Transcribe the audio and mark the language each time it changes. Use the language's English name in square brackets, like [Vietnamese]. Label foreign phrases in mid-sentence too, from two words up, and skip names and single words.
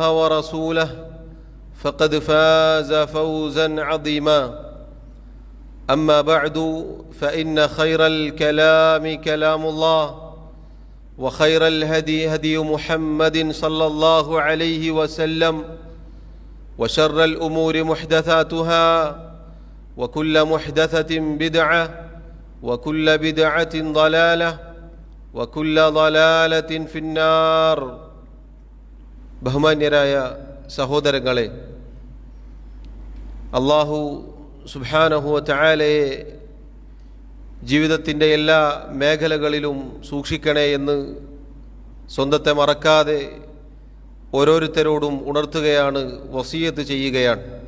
[Arabic] ورسوله فقد فاز فوزا عظيما أما بعد فإن خير الكلام كلام الله وخير الهدي هدي محمد صلى الله عليه وسلم وشر الأمور محدثاتها وكل محدثة بدعة وكل بدعة ضلالة وكل ضلالة في النار. [Malayalam] ബഹുമാന്യരായ സഹോദരങ്ങളെ, [Arabic] الله سبحانه وتعالى [Malayalam] ജീവിതത്തിൻ്റെ എല്ലാ മേഖലകളിലും സൂക്ഷിക്കണേ എന്ന് സ്വന്തത്തെ മറക്കാതെ ഓരോരുത്തരോടും ഉണർത്തുകയാണ്, വസിയത്ത് ചെയ്യുകയാണ്.